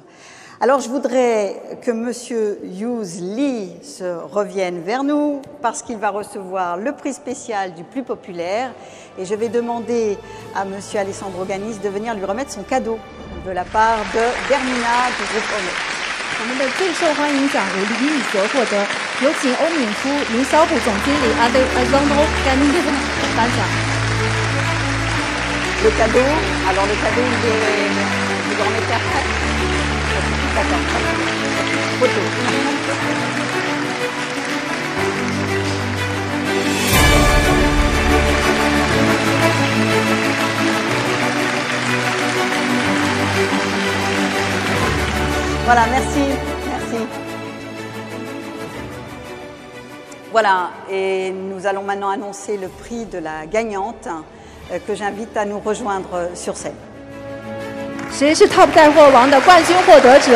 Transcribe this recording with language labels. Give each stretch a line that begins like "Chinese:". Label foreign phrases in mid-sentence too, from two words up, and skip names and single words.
French: Alors je voudrais que Monsieur Hughes Lee se revienne vers nous parce qu'il va recevoir le prix spécial du plus populaire et je vais demander à Monsieur Alessandro Ganis de venir lui remettre son cadeau de la part de Bernina du groupe Ono.
Chinese: 我们的最受欢迎奖由李米所获得，有请欧敏夫营销部总经理Alessandro Ganis颁奖。
French: Le cadeau, alors le cadeau vous le remettez après. D'accord. Photo. Voilà, merci, merci. Voilà, et nous allons maintenant annoncer le prix de la gagnante que j'invite à nous rejoindre sur scène.
Chinese: 谁是 Top 带货王的冠军获得者？